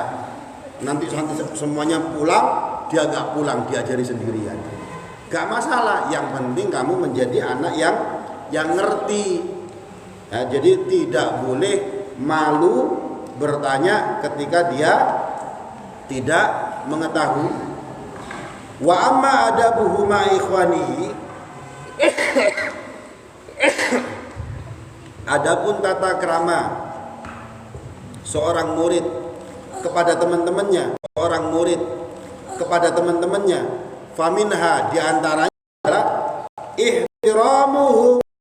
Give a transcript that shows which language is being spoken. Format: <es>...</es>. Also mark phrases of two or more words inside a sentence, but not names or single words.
<id>Nanti semuanya pulang, dia gak pulang, diajari sendirian. Gak masalah, yang penting kamu menjadi anak yang ngerti. Ya, jadi tidak boleh malu bertanya ketika dia tidak mengetahui.</id> <ar>وأما أدبه مع إخوانه,</ar> <id>adapun tata krama seorang murid kepada teman-temannya, faminha diantaranya adalah ihtiramuhu,</id>